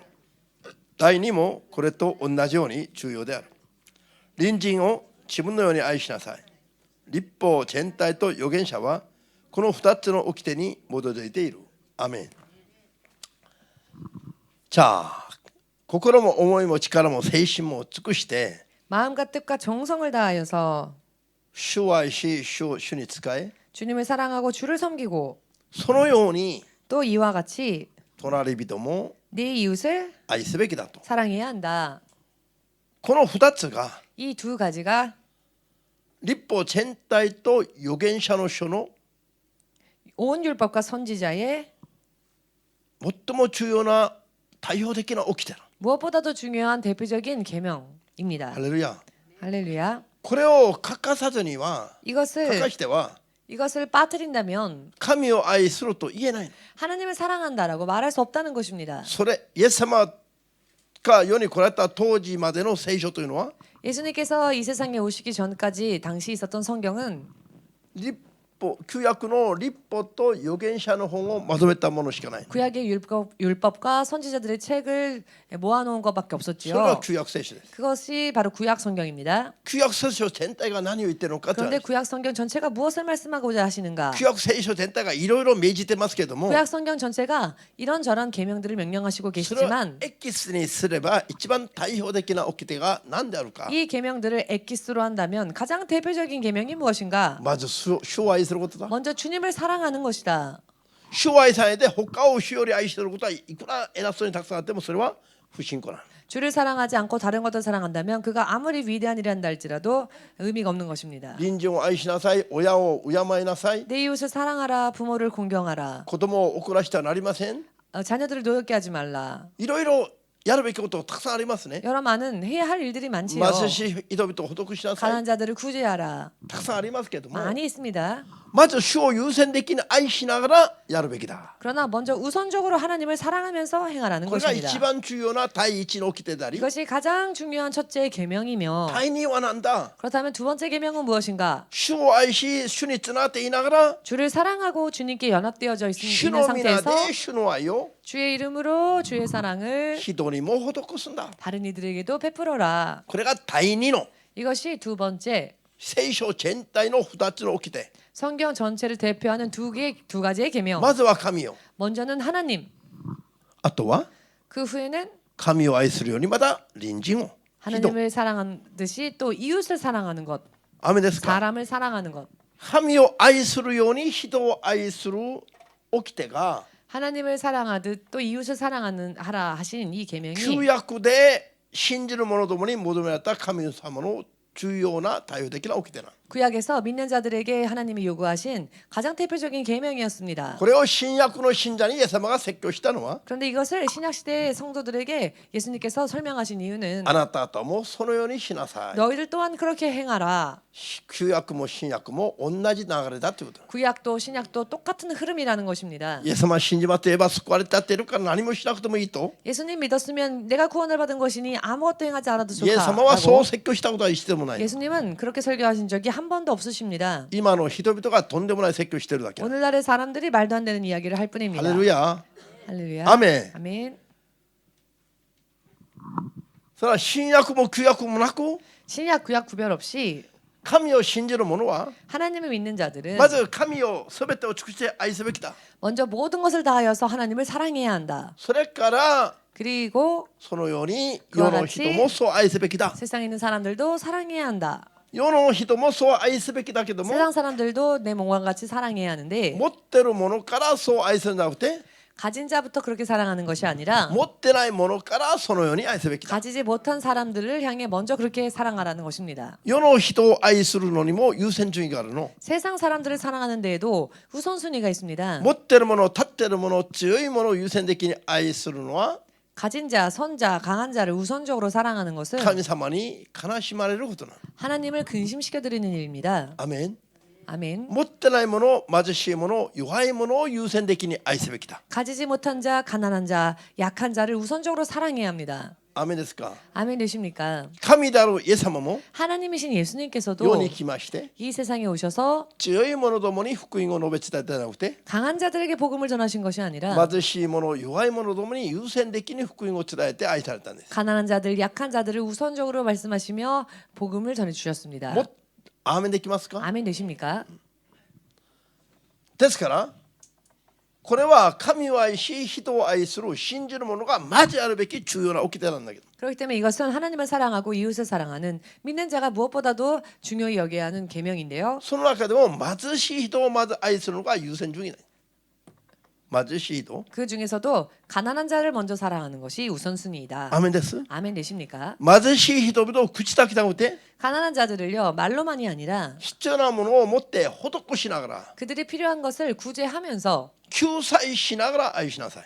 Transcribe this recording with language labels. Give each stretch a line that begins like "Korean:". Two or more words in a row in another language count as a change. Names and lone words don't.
Japanese: 第二もこれと同じように重要である。隣人を自分のように愛しなさい。立法全体と預言者はこの2つの掟に基づいている。アメン。 자, 心も思いも力も精神も尽くして
Korean: 마음과 뜻과 정성을 다하여서
Japanese: 主を愛し主に仕え
Korean: 주님을 사랑하고 주를 섬기고
Japanese: そのように
Korean: 또 이와 같이
Japanese: 隣人も
Korean: 네 이웃을
Japanese: 愛すべきだと。
Korean: 사랑해야 한다.
Japanese: この2つが
Korean: 이 두 가지가
Japanese: 立法全体と預言者の書の
Korean: 온 율법과 선지자의
Japanese: 最も重要な代表的な掟だ。
Korean: 무엇보다도 중요한 대표적인 계명입니다.
Japanese: ハレルヤ。
Korean: 할렐루야.
Japanese: これを欠かさずには欠か
Korean: 이것을
Japanese: しては
Korean: 빠뜨린다면
Japanese: 神を愛すると言えない。
Korean: 하나님을 사랑한다라고 말할 수 없다는 것입니다.
Japanese: それイエス様が世に来られた当時までの聖書というのは
Korean: 예수님께서 이 세상에 오시기 전까지 당시 있었던 성경은
Japanese: 立法旧約の立法と預言者の本をまとめたものしかない。
Korean: 구약의 율법과 선지자들의 책을 모아놓은 것밖에
Japanese: それが
Korean: 없었지요.
Japanese: 旧約聖書です。
Korean: 그것이 바로 구약 성경입니다.
Japanese: 旧約聖書全体が何を言っているのかという
Korean: 그런데
Japanese: 話。
Korean: 구약 성경 전체가 무엇을 말씀하고자 하시는가?
Japanese: 旧約聖書全体がいろいろ命じてますけども、
Korean: 구약 성경 전체가 이런저런 계명들을 명령하시고
Japanese: それを
Korean: 계시지만
Japanese: エキスにすれば一番代表的な掟が何であるか。
Korean: 이 계명들을 엑기스로 한다면 가장 대표적인 계명이 무엇인가?
Japanese: まず主を愛することだ。
Korean: 먼저 주님을 사랑하는 것이다.
Japanese: 主を愛さないで他を主より愛していることはいくら偉そうにたくさんあってもそれは不信仰なの。
Korean: 주를 사랑하지 않고 다른 것을 사랑한다면 그가 아무리 위대한 일이 한다 할지라도 의미가 없는 것입니다.
Japanese: 隣人を愛しなさい、親を敬いなさい、
Korean: 내 이웃을 사랑하라, 부모를 공경하라,
Japanese: 子供を怒らしてはなりません。
Korean: 자녀들을 노엽게 하지 말라.
Japanese: いろいろやるべきことたくさんありますね。
Korean: 여러 많은 해야 할 일들이 많지요.
Japanese: 貧しい人々を施しなさい。
Korean: 가난한 자들을 구제하라.
Japanese: たくさんありますけども、
Korean: 많이 있습니다.
Japanese: まず主を優先的に愛しながらやるべきだ。
Korean: 그러나 먼저 우선적으로 하나님을 사랑하면서 행하라는
Japanese: これが
Korean: 것입니다.
Japanese: 一番重要な第一の掟であり、
Korean: 이것이 가장 중요한 첫째 계명이며
Japanese: 第二はなんだ。
Korean: 그렇다면 두 번째 계명은 무엇인가?
Japanese: 主を愛し、主につながっていながら、
Korean: 주를 사랑하고 주님께 연합되어져
Japanese: 主
Korean: 있는
Japanese: の皆
Korean: 상태에서
Japanese: で主の愛を
Korean: 주의 이름으로 주의 사랑을
Japanese: 人にも施すんだ。
Korean: 다른 이들에게도 베풀어라.
Japanese: これが第二の
Korean: 이것이 두 번째
Japanese: 聖書全体の二つの掟。
Korean: 성경 전체를 대표하는 두 가지의 계명.
Japanese: まずは神よ。
Korean: 먼저는 하나님.
Japanese: あとは
Korean: 그 후에는
Japanese: 神を愛するようにまた隣人を。人。
Korean: 하나님을 사랑하는 듯이 또 이웃을 사랑하는 것.
Japanese: アメですか。
Korean: 사람을 사랑하는 것.
Japanese: 神を愛するように人を愛する掟が
Korean: 하나님을 사랑하듯 또 이웃을 사랑하는 하라 하신 이 계명이
Japanese: 旧約で信じる者どもに求められた神様の重要な対応的な掟な。
Korean: 구약에서 믿는 자들에게 하나님이 요구하신 가장 대표적인 계명이었습니다.
Japanese: これを新約の信者にイエス様が説教したのは
Korean: 그런데 이것을 신약 시대의 성도들에게 예수님께서 설명하신 이유는
Japanese: あなた方もそのようにしなさい
Korean: 너희들 또한 그렇게 행하라.
Japanese: 旧約も新約も同じ流れだということ
Korean: 구약도 신약도 똑같은 흐름이라는 것입니다.
Japanese: イエス様信じますと言えば救われてやっているから何もしなくてもいいと
Korean: 예수님 믿었으면 내가 구원을 받은 것이니 아무것도 행하지 않아도
Japanese: イエス様はそ
Korean: 좋다라고
Japanese: う説教したことは一度もない
Korean: 예수님은 그렇게 설교하신 적이 한 번도 없으십니다. 今の人々がとんでもない説教してるだけ 오늘날의 사람들이 말도 안 되는 이야기를 할 뿐입니다. 할렐루야 할렐루야. 아멘. 아멘.
Japanese: それは新約も旧約もなく
Korean: 신약 구약 구별 없이
Japanese: 神を信じる者は
Korean: 하나님을 믿는 자들은
Japanese: まず神を全てを尽くして愛すべきだ
Korean: 먼저 모든 것을 다하여서 하나님을 사랑해야 한다.
Japanese: それから
Korean: 그리고
Japanese: そのように世の人もそう愛すべきだ
Korean: 세상에 있는 사람들도 사랑해야 한다.
Japanese: 世の人もそう愛すべきだけども
Korean: 세상 사람들도 내 몸과 같이 사랑해야 하는데
Japanese: 持ってるものからそう愛するんじゃなくて
Korean: 가진 자부터 그렇게 사랑하는 것이 아니라
Japanese: 持ってないものからそのように愛すべきだ
Korean: 가지지 못한 사람들을 향해 먼저 그렇게 사랑하라는 것입니다.
Japanese: 世の人を愛するのにも優先順位があるの
Korean: 세상 사람들을 사랑하는 데에도 우선순위가 있습니다.
Japanese: 持ってるもの立ってるもの強いものを優先的に愛するのは
Korean: 가진 자, 선자, 강한 자를 우선적으로 사랑하는 것은
Japanese: 神様に悲しまれることなの
Korean: 하나님을 근심시켜 드리는 일입니다.
Japanese: アメン
Korean: 아멘.
Japanese: 持ってないもの貧しいもの弱いものを優先的に愛すべきだ
Korean: 가지지 못한 자, 가난한 자, 약한 자를 우선적으로 사랑해야 합니다.
Japanese: アメンですか
Korean: 아멘 되십니까?
Japanese: 神であるイエス様も
Korean: 하나님이신
Japanese: 世
Korean: 예수님께서도
Japanese: に来まして
Korean: 이 세상에 오셔서
Japanese: 強い者どもに福音を述べ伝えたのではなくて
Korean: 강한 자들에게 복음을 전하신 것이 아니라
Japanese: 貧しい者弱い者どもに優先的に福音を伝えて愛されたんです
Korean: 가난한 자들, 약한 자들을 우선적으로 말씀하시며 복음을 전해 주셨습니다.
Japanese: もアーメンできますか
Korean: 아멘 되십니까?
Japanese: ですからこれは神を愛し人を愛する信じる者がまずあるべき重要な掟なんだけど
Korean: 그렇기 때문에 이것은 하나님을 사랑하고 이웃을 사랑하는 믿는 자가 무엇보다도 중요히 여겨야 하는 계명인데요.
Japanese: その中でも貧しい人をまず愛するのが優先順位ない貧しい人
Korean: 그 중에서도 가난한 자를 먼저 사랑하는 것이 우선순위이다.
Japanese: アーメンです
Korean: 아멘 되십니까?
Japanese: 貧しい人々を口だけじゃなくて
Korean: 가난한 자들을요 말로만이 아니라
Japanese: 必要なものを持って施しながら
Korean: 그들이 필요한 것을 구제하면서
Japanese: 救済しながら愛しなさい